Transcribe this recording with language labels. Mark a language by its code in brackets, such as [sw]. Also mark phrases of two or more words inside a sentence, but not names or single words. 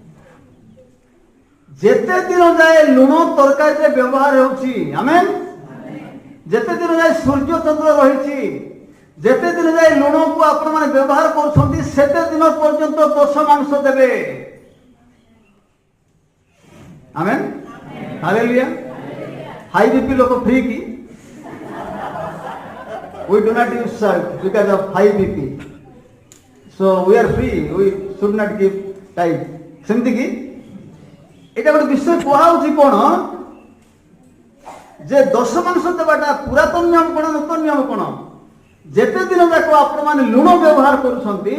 [or] ଯେତେ ଦିନ ଯାଏ ଲୁଣ ତରକାରୀରେ ବ୍ୟବହାର ହେଉଛି, ଆମେନ୍, ଯେତେ ଦିନ ଯାଏ ସୂର୍ଯ୍ୟ ଚନ୍ଦ୍ର ରହିଛି, ଯେତେ ଦିନ ଯାଏ ଲୁଣକୁ ଆପଣମାନେ ବ୍ୟବହାର କରୁଛନ୍ତି, ସେତେ ଦିନ ପର୍ଯ୍ୟନ୍ତ ଦଶ ମାଂସ ଦେବେ। ଆମେନ୍, ହାଲେଲୁୟା। [en] high BP [or] ଲୋକ ଫ୍ରି କି? [en] We do not use salt because of high BP. So we are free. We should not give tithe. [or] ସେମିତି କି ଏଇଟା ଗୋଟେ ବିଷୟ କୁହାଉଛି କଣ ଯେ ଦଶ ମାଂସ ଦେବାଟା ପୁରାତନ ନିୟମ କଣ, ନୂତନ ନିୟମ କଣ? ଯେତେ ଦିନ ଯାକ ଆପଣମାନେ ଲୁଣ ବ୍ୟବହାର କରୁଛନ୍ତି